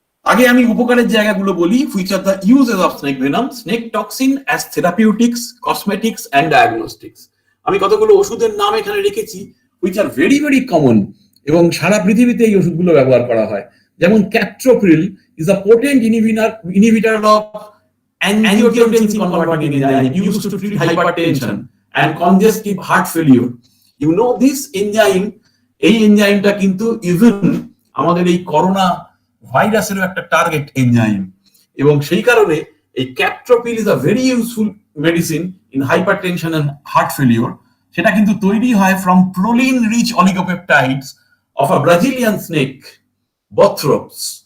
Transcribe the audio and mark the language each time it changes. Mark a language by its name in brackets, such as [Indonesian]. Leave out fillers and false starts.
[Bangla] আগে আমি উপকারের জায়গাগুলো বলি। [English] Which are the uses of snake venom, snake toxin as therapeutics, cosmetics and diagnostics. [Bangla] আমি কতগুলো ওষুধের নাম এখানে রেখেছি [English] which are very common [Bangla] এবং সারা পৃথিবীতে এই ওষুধগুলো ব্যবহার করা হয়। [English] যেমন captopril is a potent inhibitor of angiotensin converting enzyme used to treat hypertension and congestive heart failure. You know this enzyme, [Bangla] এই এনজাইমটা কিন্তু ইভেন আমাদের এই করোনা ভাইরাসেরও একটা টার্গেট এনজাইম এবং সেই কারণে [English] এই captopril is a very useful medicine in hypertension and heart failure. [Bangla] সেটা কিন্তু তৈরি হয় [English] From proline rich oligopeptides of a Brazilian snake Bothrops.